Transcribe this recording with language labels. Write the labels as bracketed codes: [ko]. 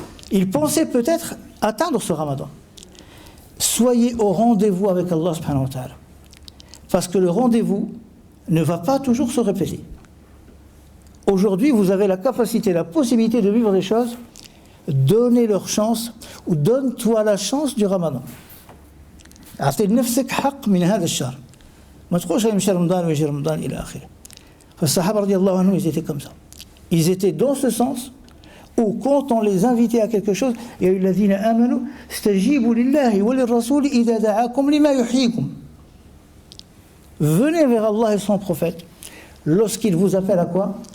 [fr] Ils pensaient peut-être atteindre ce ramadan. Soyez au rendez-vous avec Allah subhanahu wa ta'ala. Parce que le rendez-vous ne va pas toujours se répéter. Aujourd'hui, vous avez la capacité, la possibilité de vivre des choses. Donnez leur chance, ou donne-toi la chance du ramadan. [ar] أعطي لنفسك حق من هذا الشهر. ما تقولش يمشي رمضان ويجي رمضان إلى آخره. فالصحابة رضي الله عنهم [fr] ils étaient comme ça. Ils étaient dans ce sens où quand on les invitait à quelque chose, il y a eu [ar] الذين آمنوا استجيبوا لله وللرسول إذا دعاكم لما يحييكم. [fr] Venez vers Allah et son prophète lorsqu'il vous appelle à quoi?